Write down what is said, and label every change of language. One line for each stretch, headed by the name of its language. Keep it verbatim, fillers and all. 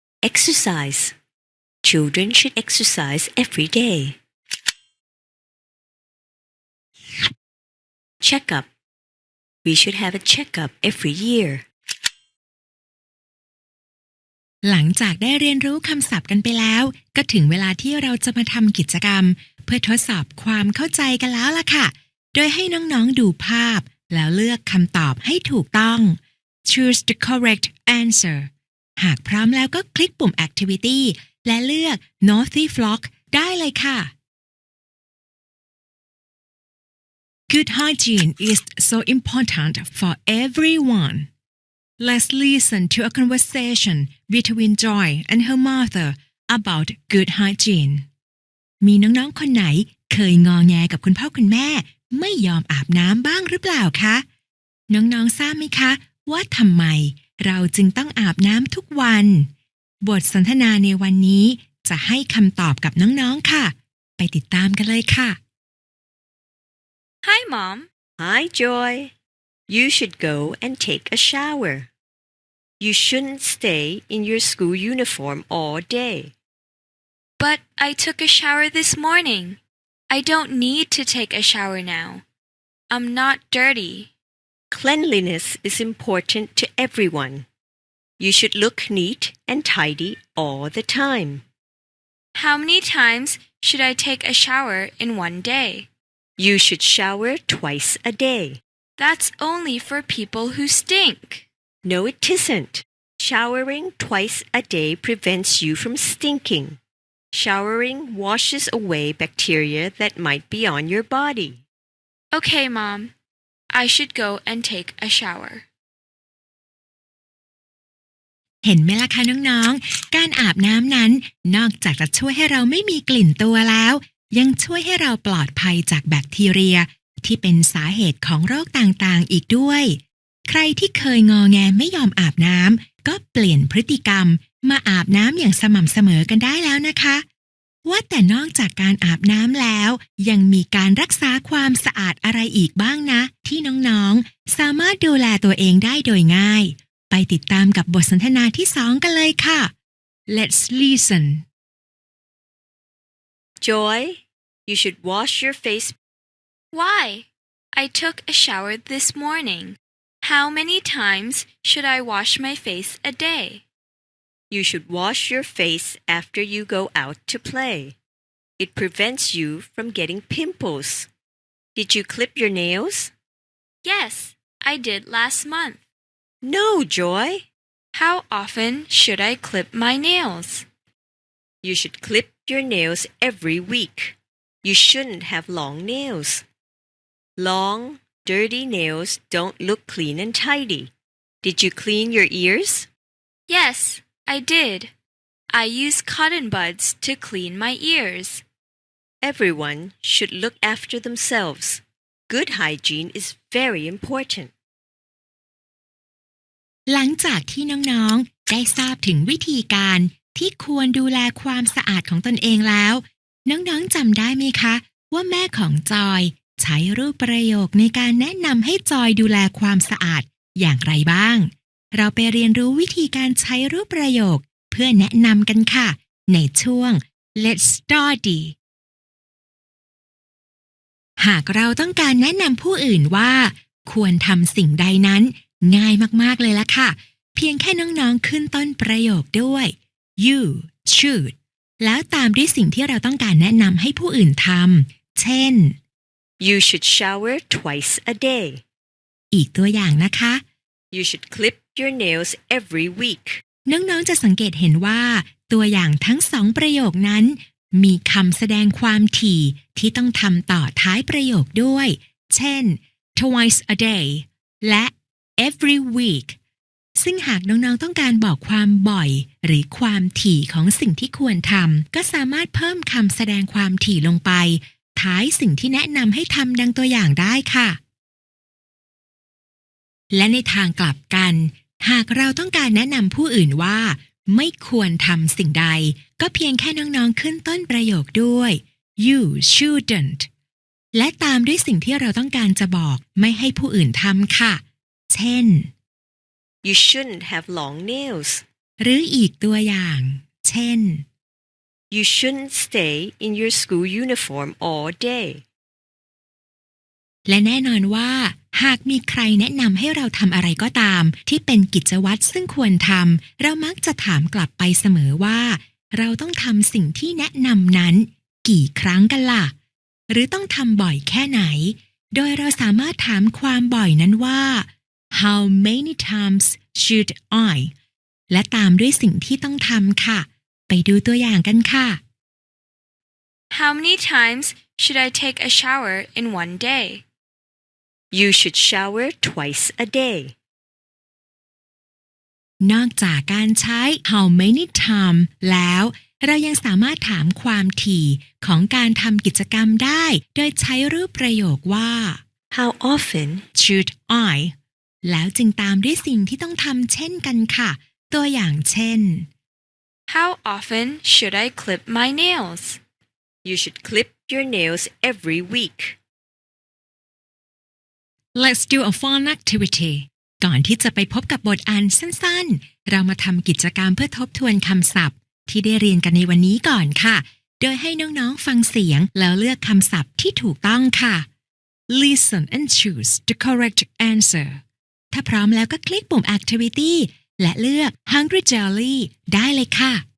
English: Exercise. Children should exercise every day. Checkup. We should have a checkup every year.
Thai: หลังจากได้เรียนรู้คำศัพท์กันไปแล้วก็ถึงเวลาที่เราจะมาทำกิจกรรมเพื่อทดสอบความเข้าใจกันแล้วล่ะค่ะโดยให้น้องๆดูภาพแล้วเลือกคำตอบให้ถูกต้อง
English: Choose the correct answer
Thai: หากพร้อมแล้วก็คลิกปุ่ม Activity และเลือก Naughty Flock ได้เลยค่ะ
English: Good hygiene is so important for everyone. Let's listen to a conversation between Joy and her mother about good hygiene.
Thai: มีน้องๆคนไหนเคยงอแงกับคุณพ่อคุณแม่ไม่ยอมอาบน้ำบ้างหรือเปล่าคะน้องๆทราบไหมคะว่าทำไมเราจึงต้องอาบน้ำทุกวันบทสนทนาในวันนี้จะให้คำตอบกับน้องๆค่ะไปติดตามกันเลยค่ะ
English: Hi Mom. Hi Joy. You should go and take a shower. You shouldn't stay in your school uniform all day. But I took a shower this morning. I don't need to take a shower now. I'm not dirty. Cleanliness is important to everyone. You should look neat and tidy all the time. How many times should I take a shower in one day? You should shower twice a day. That's only for people who stink. No, it isn't. Showering twice a day prevents you from stinking. Showering washes away bacteria that might be on your body. Okay, Mom. I should go and take a shower.
Thai: เห็นไหมล่ะคะน้องๆการอาบน้ำนั้นนอกจากจะช่วยให้เราไม่มีกลิ่นตัวแล้วยังช่วยให้เราปลอดภัยจากแบคทีเรียที่เป็นสาเหตุของโรคต่างๆอีกด้วยใครที่เคยงอแงไม่ยอมอาบน้ำก็เปลี่ยนพฤติกรรมมาอาบน้ำอย่างสม่ำเสมอกันได้แล้วนะคะว่าแต่นอกจากการอาบน้ำแล้วยังมีการรักษาความสะอาดอะไรอีกบ้างนะที่น้องๆสามารถดูแลตัวเองได้โดยง่าย ไปติดตามกับบทสนทนาที่สองกันเลยค่ะ
English: Let's listen. Joy, you should wash your face. Why? I took a shower this morning. How many times should I wash my face a day? You should wash your face after you go out to play. It prevents you from getting pimples. Did you clip your nails? Yes, I did last month. No, Joy. How often should I clip my nails? You should clip your nails every week. You shouldn't have long nails. Long, dirty nails don't look clean and tidy. Did you clean your ears? Yes, I did. I use cotton buds to clean my ears. Everyone should look after themselves. Good hygiene is very important.
Thai: หลังจากที่น้องๆได้ทราบถึงวิธีการที่ควรดูแลความสะอาดของตนเองแล้วน้องๆจำได้ไหมคะว่าแม่ของจอยใช้รูปประโยคในการแนะนำให้จอยดูแลความสะอาดอย่างไรบ้างเราไปเรียนรู้วิธีการใช้รูปประโยคเพื่อแนะนำกันค่ะในช่วง Let's Study หากเราต้องการแนะนำผู้อื่นว่าควรทำสิ่งใดนั้นง่ายมากๆเลยละค่ะเพียงแค่น้องๆขึ้นต้นประโยคด้วย
English: you should
Thai: แล้วตามด้วยสิ่งที่เราต้องการแนะนำให้ผู้อื่นทำเช่น
English: you should shower twice a day
Thai: อีกตัวอย่างนะคะ
English: you should clip your nails every week
Thai: น้องๆจะสังเกตเห็นว่าตัวอย่างทั้งสองประโยคนั้นมีคำแสดงความถี่ที่ต้องทำต่อท้ายประโยคด้วยเช่น
English: twice a day
Thai: และ
English: every week
Thai: ซึ่งหากน้องๆต้องการบอกความบ่อยหรือความถี่ของสิ่งที่ควรทำก็สามารถเพิ่มคำแสดงความถี่ลงไปท้ายสิ่งที่แนะนำให้ทำดังตัวอย่างได้ค่ะ และในทางกลับกันหากเราต้องการแนะนำผู้อื่นว่าไม่ควรทำสิ่งใดก็เพียงแค่น้องๆขึ้นต้นประโยคด้วย
English: you shouldn't
Thai: และตามด้วยสิ่งที่เราต้องการจะบอกไม่ให้ผู้อื่นทำค่ะเช่น
English: You shouldn't have long nails
Thai: หรืออีกตัวอย่างเช่น
English: You shouldn't stay in your school uniform all day
Thai: และแน่นอนว่าหากมีใครแนะนำให้เราทำอะไรก็ตามที่เป็นกิจวัตรซึ่งควรทำเรามักจะถามกลับไปเสมอว่าเราต้องทำสิ่งที่แนะนำนั้นกี่ครั้งกันล่ะหรือต้องทำบ่อยแค่ไหนโดยเราสามารถถามความบ่อยนั้นว่า
English: How many times should I
Thai: และตามด้วยสิ่งที่ต้องทำค่ะไปดูตัวอย่างกันค่ะ
English: How many times should I take a shower in one day? You should shower twice a day.
Thai: นอกจากการใช้
English: how many times
Thai: แล้วเรายังสามารถถามความถี่ของการทำกิจกรรมได้โดยใช้รูปประโยคว่า
English: How often should I
Thai: แล้วจึงตามด้วยสิ่งที่ต้องทำเช่นกันค่ะตัวอย่างเช่น
English: How often should I clip my nails? You should clip your nails every week. Let's do a fun activity.
Thai: ก่อนที่จะไปพบกับบทอ่านสั้นๆเรามาทำกิจกรรมเพื่อทบทวนคำศัพท์ที่ได้เรียนกันในวันนี้ก่อนค่ะโดยให้น้องๆฟังเสียงแล้วเลือกคำศัพท์ที่ถูกต้องค่ะ
English: Listen and choose the correct answer
Thai: ถ้าพร้อมแล้วก็คลิกปุ่ม Activity และเลือก Hungry Jelly ได้เลยค่ะ